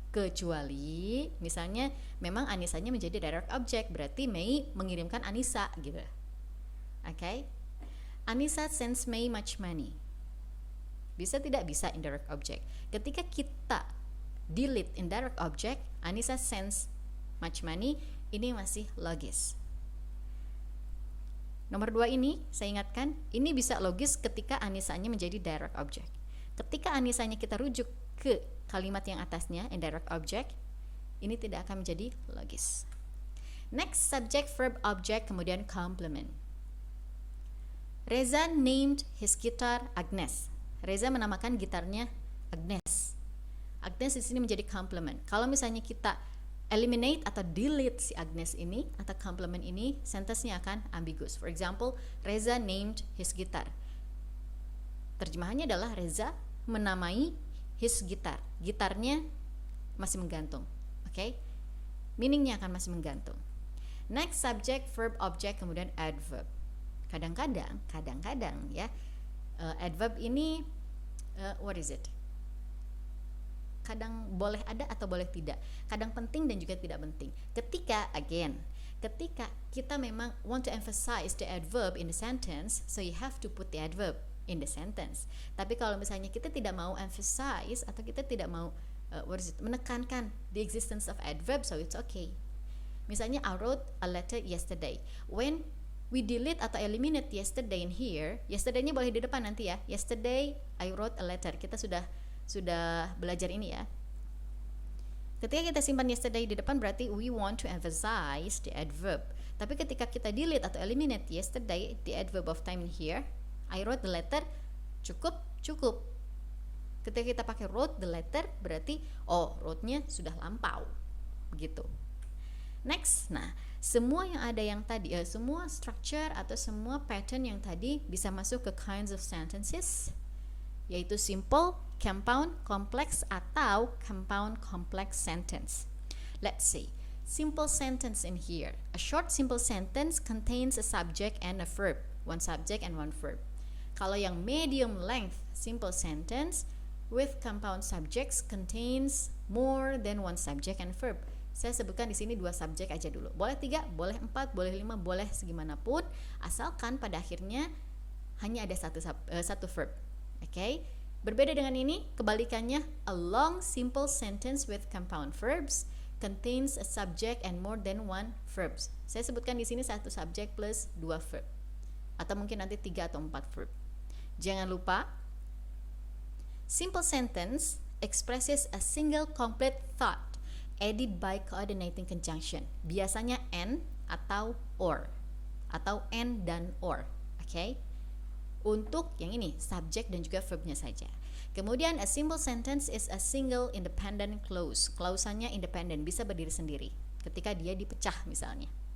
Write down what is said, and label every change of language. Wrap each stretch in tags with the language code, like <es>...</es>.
<id>Kecuali misalnya memang Anissanya menjadi direct object, berarti Mei mengirimkan Anissa gitu.</id> <en>Okay? Anissa sends Mei much money.</en> <id>Bisa tidak? Bisa indirect object. Ketika kita delete indirect object,</id> <en>Anissa sends much money,</en> <id>ini masih logis. Nomor 2 ini, saya ingatkan, ini bisa logis ketika Anissanya menjadi direct object. Ketika Anissanya kita rujuk ke kalimat yang atasnya, indirect object, ini tidak akan menjadi logis.</id> <en>Next, subject, verb, object,</en> <id>kemudian</id> <en>complement. Reza named his guitar Agnes.</en> <id>Reza menamakan gitarnya Agnes. Agnes di sini menjadi complement. Kalau misalnya kita eliminate atau delete si Agnes ini atau complement ini, sentence-nya akan ambiguous.</id> <en>For example, Reza named his guitar.</en> <id>Terjemahannya adalah Reza menamai</id> <en>his guitar.</en> <id>Gitarnya masih menggantung. Okay? Meaning-nya akan masih menggantung.</id> <en>Next, subject, verb, object, kemudian adverb.</en> <id>Kadang-kadang ya,</id> <en>adverb ini what is it?</en> <id>Kadang boleh ada atau boleh tidak, kadang penting dan juga tidak penting. Ketika kita memang</id> <en>want to emphasize the adverb in the sentence, so you have to put the adverb in the sentence.</en> <id>Tapi kalau misalnya kita tidak mau emphasize atau kita tidak mau menekankan</id> <en>the existence of adverb, so it's okay.</en> <id>Misalnya,</id> <en>I wrote a letter yesterday. When we delete atau eliminate yesterday in here, yesterday-nya</en> <id>boleh di depan nanti ya.</id> <en>Yesterday I wrote a letter.</en> <id>Kita sudah belajar ini ya. Ketika kita simpan yesterday di depan, berarti</id> <en>we want to emphasize the adverb.</en> <id>Tapi ketika kita delete atau eliminate yesterday, the adverb of time in here, I wrote the letter, cukup. Ketika kita pakai wrote the letter, berarti wrote-nya sudah lampau. Begitu. Next, nah, semua yang ada yang tadi, semua structure atau semua pattern yang tadi bisa masuk ke kinds of sentences, yaitu simple, compound, complex, atau compound complex sentence.</id> <en>Let's see. Simple sentence in here. A short simple sentence contains a subject and a verb. One subject and one verb.</en> <id>Kalau yang</id> <en>medium length simple sentence with compound subjects contains more than one subject and verb.</en> <id>Saya sebutkan di sini 2 subjek aja dulu. Boleh 3, boleh 4, boleh 5, boleh segimanapun, asalkan pada akhirnya hanya ada satu verb.</id> <en>Okay?</en> <id>Berbeda dengan ini, kebalikannya,</id> <en>a long simple sentence with compound verbs contains a subject and more than one verbs.</en> <id>Saya sebutkan di sini 1 subjek plus 2 verb. Atau mungkin nanti 3 atau 4 verb. Jangan lupa,</id> <en>simple sentence expresses a single complete thought added by coordinating conjunction.</en> <id>Biasanya and atau or, atau and dan or. Okay? Untuk yang ini, subject dan juga verbnya saja. Kemudian,</id> <en>a simple sentence is a single independent clause.</en> <id>Klausanya independent, bisa berdiri sendiri ketika dia dipecah misalnya.</id>